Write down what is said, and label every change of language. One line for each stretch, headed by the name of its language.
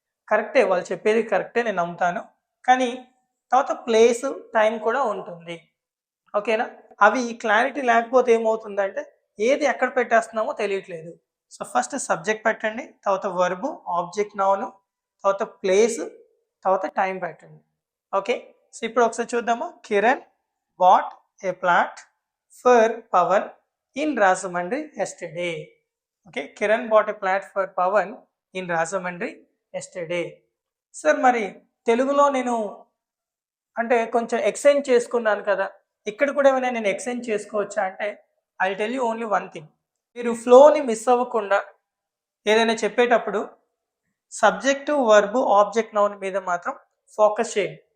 Telugu: కరెక్టే, వాళ్ళు చెప్పేది కరెక్టే, నేను నమ్ముతాను. కానీ తర్వాత ప్లేస్ టైం కూడా ఉంటుంది. ఓకేనా. అవి క్లారిటీ లేకపోతే ఏమవుతుందంటే ఏది ఎక్కడ పెట్టేస్తున్నామో తెలియట్లేదు. సో ఫస్ట్ సబ్జెక్ట్ పెట్టండి, తర్వాత వర్బు, ఆబ్జెక్ట్ నౌను, తర్వాత ప్లేస్, తర్వాత టైం పెట్టండి. ఓకే. సో ఇప్పుడు ఒకసారి చూద్దాము. Kiran
English: bought a plant for Pawan in Rajahmundry yesterday. Okay, Kiran bought a plant for Pawan in Rajahmundry yesterday.
Telugu: Sir మరి తెలుగులో నేను అంటే కొంచెం ఎక్స్టెండ్ చేసుకున్నాను కదా, ఇక్కడ కూడా ఏమైనా నేను ఎక్స్టెండ్ చేసుకోవచ్చా అంటే
English: I tell you only one thing.
Telugu: మీరు ఫ్లోని మిస్ అవ్వకుండా ఏదైనా చెప్పేటప్పుడు సబ్జెక్టు, వర్బు, ఆబ్జెక్ట్, నౌన్ మీద మాత్రం ఫోకస్ చేయండి.